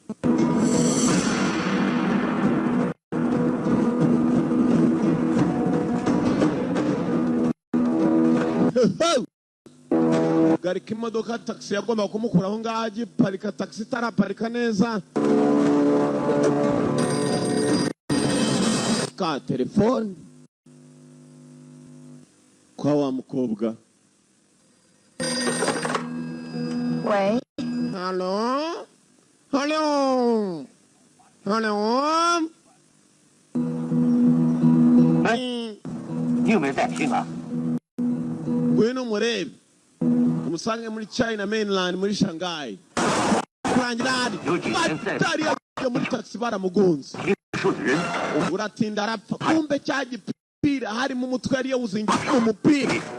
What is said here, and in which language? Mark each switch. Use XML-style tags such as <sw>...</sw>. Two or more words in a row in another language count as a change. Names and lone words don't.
<rw>garika imodoka taxi yagomba kumukuraho ngaho agiparika taxi itaraparika neza ka telefone kwa wa mukobwa</rw> <zh>喂 Hello? 你有没有在听啊？</zh> <rw>Ngwino murebe umusange muri China mainland muri Shanghai kurangira batari muri taxi baramugonze uratinda arapfa kumbe cya gipira hari mu mutwe yari yawuzingiye umupira</rw>